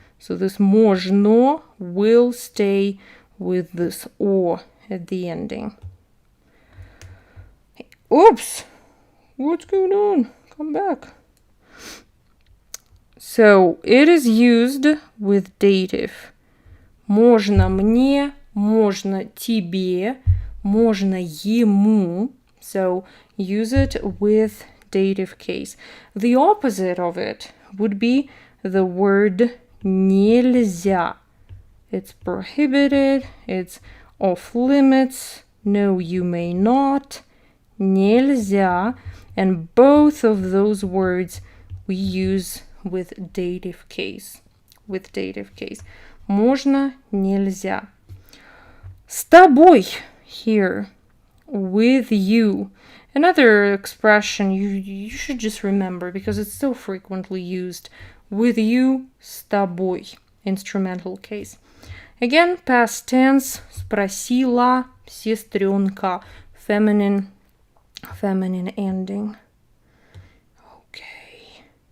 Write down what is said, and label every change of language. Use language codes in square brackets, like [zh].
[en] So this можно will stay with this o at the ending. Oops! What's going on? Come back. So it is used with dative. [ru] Можно мне, можно тебе, можно ему. [en] So use it with dative case. The opposite of it would be the word нельзя. It's prohibited, it's off limits, no, you may not, нельзя, and both of those words we use with dative case. With dative case. Можно, нельзя. [ru] С тобой here. [en] With you. Another expression you should just remember because it's so frequently used. With you, [ru] с тобой. [en] Instrumental case. Again, past tense. [ru] Спросила сестренка. [en] Feminine ending. Okay.